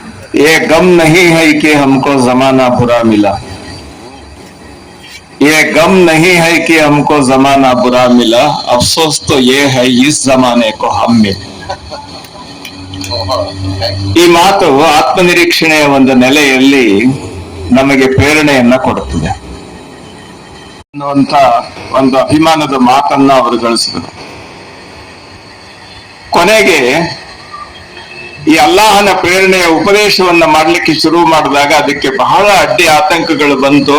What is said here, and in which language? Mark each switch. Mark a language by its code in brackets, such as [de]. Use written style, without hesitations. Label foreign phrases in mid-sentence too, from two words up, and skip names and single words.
[hi] ये गम नहीं है कि हमको जमाना बुरा मिला, ये गम नहीं है कि हमको जमाना बुरा मिला, अफसोस तो ये है इस जमाने को हम मिले. [kn] ಈ ಮಾತು ಆತ್ಮನಿರೀಕ್ಷಣೆಯ ಒಂದು ನೆಲೆಯಲ್ಲಿ ನಮಗೆ ಪ್ರೇರಣೆಯನ್ನ ಕೊಡುತ್ತದೆ ಅನ್ನುವಂತ ಒಂದು ಅಭಿಮಾನದ ಮಾತನ್ನ ಅವರು ಗಳಿಸಿದರು. ಕೊನೆಗೆ ಈ ಅಲ್ಲಾಹನ ಪ್ರೇರಣೆಯ ಉಪದೇಶವನ್ನ ಮಾಡಲಿಕ್ಕೆ ಶುರು ಮಾಡಿದಾಗ ಅದಕ್ಕೆ ಬಹಳ ಅಡ್ಡಿ ಆತಂಕಗಳು ಬಂತು.